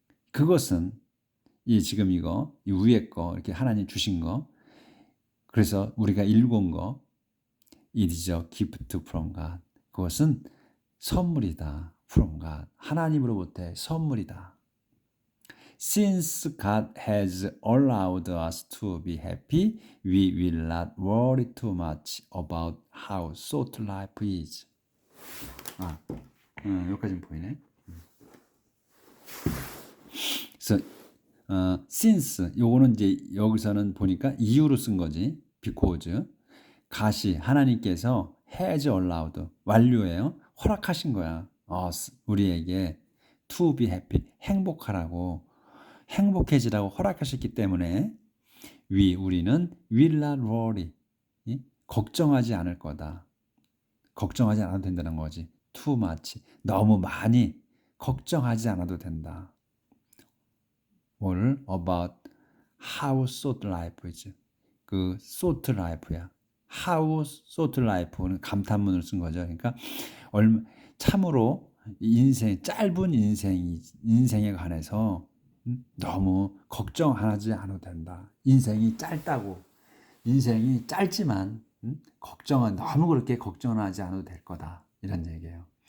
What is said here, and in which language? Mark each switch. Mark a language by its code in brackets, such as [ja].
[ko] 그것은 이 지금 이 위에 거 이렇게 하나님 주신 거 그래서 우리가 일군 거 [en] It is a gift from God. [ko] 그것은 선물이다. [en] From God. [ko] 하나님으로부터의 선물이다. [en] Since God has allowed us to be happy, we will not worry too much about how short life is. [ko] 여기까지는 보이네. 그래서 since 요거는 이제 여기서는 보니까 이유로 쓴 거지. because 가시 하나님께서 has allowed 완료예요. 허락하신 거야. 우리에게 [en] to be happy [ko] 행복하라고 행복해지라고 허락하셨기 때문에 우리는 [en] will not worry [ko] 걱정하지 않을 거다. 걱정하지 않아도 된다는 거지. [en] too much [ko] 너무 많이 걱정하지 않아도 된다. 뭘 [en] about how short life is [ko] 그 short life야. how short life는 감탄문을 쓴 거죠. 그러니까 참으로 인생 짧은 인생에 관해서 너무 걱정하지 않아도 된다. 인생이 짧다고 인생이 짧지만 너무 그렇게 걱정하지 않아도 될 거다. 이런 얘기예요.